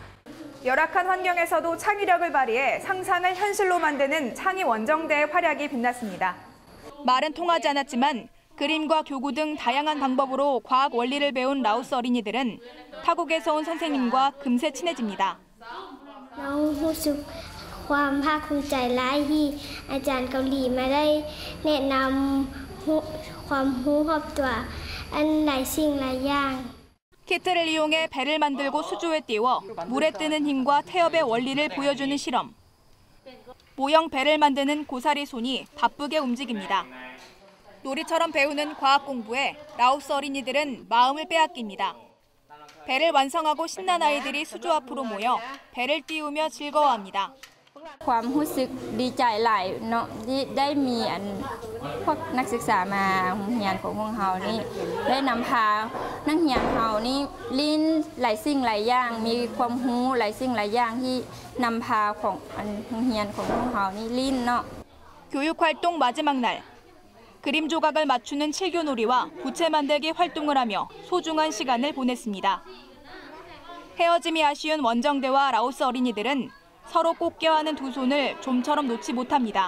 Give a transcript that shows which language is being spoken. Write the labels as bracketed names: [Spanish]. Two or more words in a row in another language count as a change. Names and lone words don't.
[Korean] 열악한 환경에서도 창의력을 발휘해 상상을 현실로 만드는 창의 원정대의 활약이 빛났습니다. 말은 통하지 않았지만 그림과 교구 등 다양한 방법으로 과학 원리를 배운 라오스 어린이들은 타국에서 온 선생님과 금세 친해집니다. [Lao] ຄວາມພາກພູມໃຈຫຼາຍທີ່ອາຈານເກົາຫຼີມາໄດ້ແນະນຳຄວາມຮູ້ຮອບຕົວອັນຫຼາຍສິ່ງຫຼາຍຢ່າງ [Korean] 키트를 이용해 배를 만들고 수조에 띄워 물에 뜨는 힘과 태엽의 원리를 보여주는 실험. 모형 배를 만드는 고사리 손이 바쁘게 움직입니다. 놀이처럼 배우는 과학 공부에 라오스 어린이들은 마음을 빼앗깁니다. 배를 완성하고 신난 아이들이 수조 앞으로 모여 배를 띄우며 즐거워합니다. [Lao] ຄວາມຮູ້ສຶກດີໃຈຫຼາຍເນາະທີ່ໄດ້ມີພວກນັກສຶກສາມາໂຮງຮຽນຂອງພວກເຮົານີ້ໄດ້ນຳພານັກຮຽນເຮົານີ້ລີ້ນຫຼາຍສິ່ງຫຼາຍຢ່າງມີຄວາມຮູ້ຫຼາຍສິ່ງຫຼາຍຢ່າງທີ່ນຳພາຂອງໂຮງຮຽນຂອງພວກເຮົານີ້ລີ້ນເນາະ [Korean] 교육 활동 마지막 날. 그림 조각을 맞추는 칠교놀이와 부채 만들기 활동을 하며 소중한 시간을 보냈습니다. 헤어짐이 아쉬운 원정대와 라오스 어린이들은 서로 꼭 껴안은 두 손을 좀처럼 놓지 못합니다.